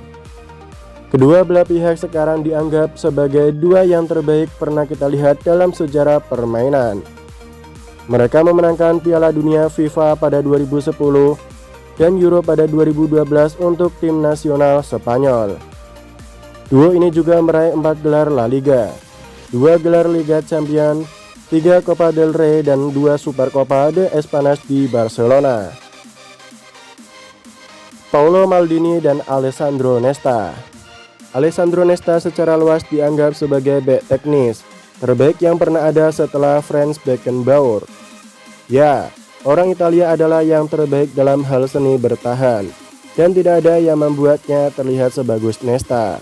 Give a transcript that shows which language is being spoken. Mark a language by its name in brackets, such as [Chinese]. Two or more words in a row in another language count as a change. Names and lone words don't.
[Indonesian] Kedua belah pihak sekarang dianggap sebagai dua yang terbaik pernah kita lihat dalam sejarah permainan. Mereka memenangkan Piala Dunia FIFA pada 2010 dan Euro pada 2012 untuk tim nasional Spanyol. Duo ini juga meraih 4 gelar La Liga, 2 gelar Liga Champions, 3 Copa del Rey dan 2 Supercopa de España di Barcelona. Paulo Maldini dan Alessandro Nesta. Alessandro Nesta secara luas dianggap sebagai bek teknis terbaik yang pernah ada setelah Franz Beckenbauer. Ya, orang Italia adalah yang terbaik dalam hal seni bertahan, dan tidak ada yang membuatnya terlihat sebagus Nesta.